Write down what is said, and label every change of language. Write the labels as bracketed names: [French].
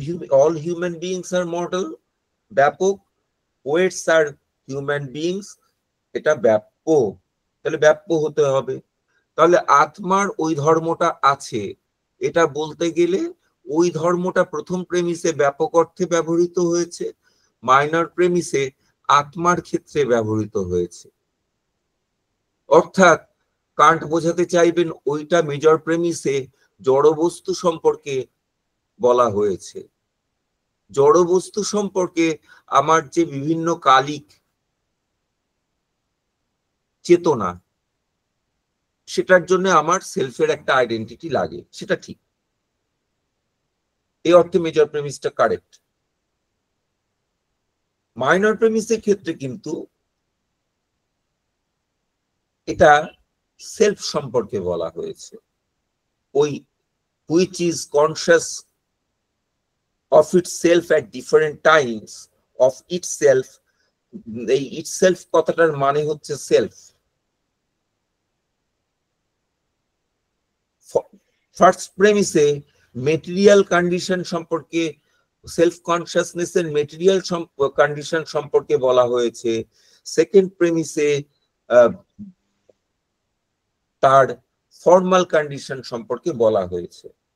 [English] all human beings are mortal, [Bangla] ব্যাপক। [English] poets are human beings, [Bangla] এটা ব্যাপ্য। তাহলে ব্যাপ্য হতে হবে। তাহলে আত্মার ওই ধর্মটা আছে, এটা বলতে গেলে ওই ধর্মটা প্রথম প্রেমিসে ব্যাপক অর্থে ব্যবহৃত হয়েছে, মাইনর প্রেমিসে আত্মার ক্ষেত্রে ব্যবহৃত হয়েছে। অর্থাৎ কান্ট বোঝাতে চাইবেন ওইটা মেজর প্রেমিসে জড়বস্তু সম্পর্কে বলা হয়েছে। জড়বস্তু সম্পর্কে আমার যে বিভিন্ন কালিক চেতনা, সেটার জন্য আমার সেলফের একটা আইডেন্টিটি লাগে, সেটা ঠিক। এই অর্থে মেজর প্রেমিসটা কারেক্ট। মাইনর প্রেমিসের ক্ষেত্রে কিন্তু এটা সেলফ সম্পর্কে বলা হয়েছে। ওই [English] which is conscious of itself [Bangla] at different times of itself, এই itself কথাটার মানে হচ্ছে সেলফ। ফার্স্ট প্রেমিসে মেটেরিয়াল কন্ডিশন সম্পর্কে, সেলফ কনসিয়াসনেসের মেটেরিয়াল কন্ডিশন সম্পর্কে বলা হয়েছে। সেকেন্ড প্রেমিসে তার ফর্মাল কন্ডিশন সম্পর্কে বলা হয়েছে।